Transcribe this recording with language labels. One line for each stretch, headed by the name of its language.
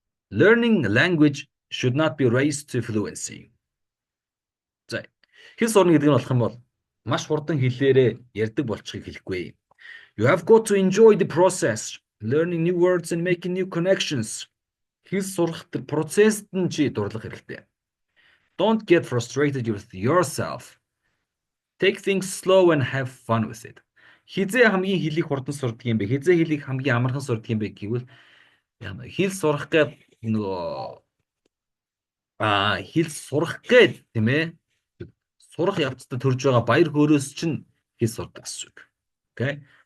English: Learning language should not be raised to fluency.
Mongolian: За хэл сурна гэдэг нь болох юм бол маш хурдан хэлээрээ ярьдаг болчихыг хэлэхгүй.
English: You have got to enjoy the process, learning new words and making new connections.
Mongolian: Хэл сурах процессд нь чи дурлах хэрэгтэй.
English: Don't get frustrated with yourself. Take things slow and have fun with it.
Mongolian: Хизээ хамгийн хэлийг хурдан сурдаг юм бэ? Хизээ хэлийг хамгийн амархан сурдаг юм бэ гэвэл хэл сурах гээд нөгөө хэл сурах гээд тийм ээ сурах явцдад төрж байгаа баяр хөөрөөс чинь хэл сурдаг гэсэн үг. Окей.